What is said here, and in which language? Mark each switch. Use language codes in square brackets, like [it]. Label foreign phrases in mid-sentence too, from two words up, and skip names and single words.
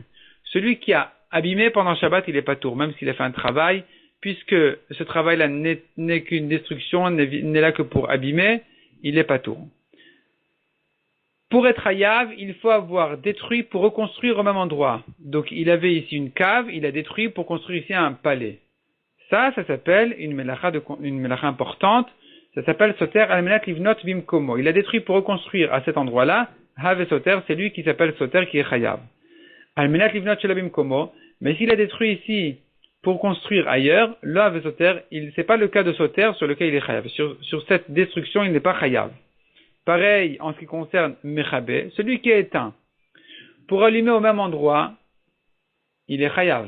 [fr] Celui qui a abîmé pendant Shabbat, il est pas tour, même s'il a fait un travail, puisque ce travail-là n'est qu'une destruction, n'est là que pour abîmer, il est pas tour. Pour être hayav, il faut avoir détruit pour reconstruire au même endroit. Donc, il avait ici une cave, il a détruit pour construire ici un palais. Ça s'appelle une melacha importante. Ça s'appelle [he] סותר על מנת לבנות במקומו. [fr] Il a détruit pour reconstruire à cet endroit-là. [he] הוה סותר, [fr] c'est lui qui s'appelle soter qui est chayav. [he] על מנת לבנות של במקומו. [fr] Mais s'il a détruit ici pour construire ailleurs, le [he] הוה סותר, [fr] c'est pas le cas de soter sur lequel il est chayav. Sur cette destruction, il n'est pas chayav. Pareil en ce qui concerne Mechabé, celui qui est éteint. Pour allumer au même endroit, il est chayav.